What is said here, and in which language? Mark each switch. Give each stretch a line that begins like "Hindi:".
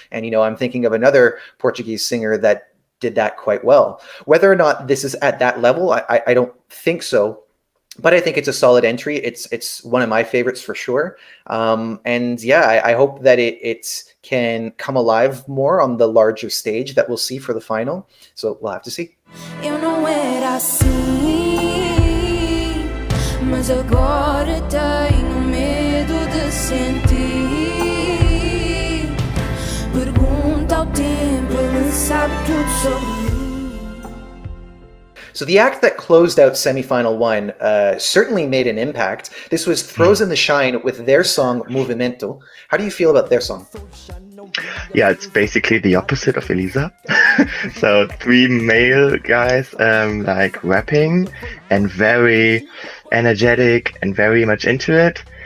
English: And, I'm thinking of another Portuguese singer that did that quite well. Whether or not this is at that level, I don't think so. But I think it's a solid entry. It's one of my favorites for sure. And yeah, I hope that it can come alive more on the larger stage that we'll see for the final. So we'll have to see.
Portuguese: Eu não era assim, mas agora tenho medo de sentir. Pergunta ao tempo, ele sabe tudo sobre mim.
English: So the act that closed out semifinal 1 certainly made an impact. This was Throws in the Shine with their song Movimento. How do you feel about their song? Yeah, it's basically the opposite of Elisa. So 3 male guys like rapping and very energetic and very much into it.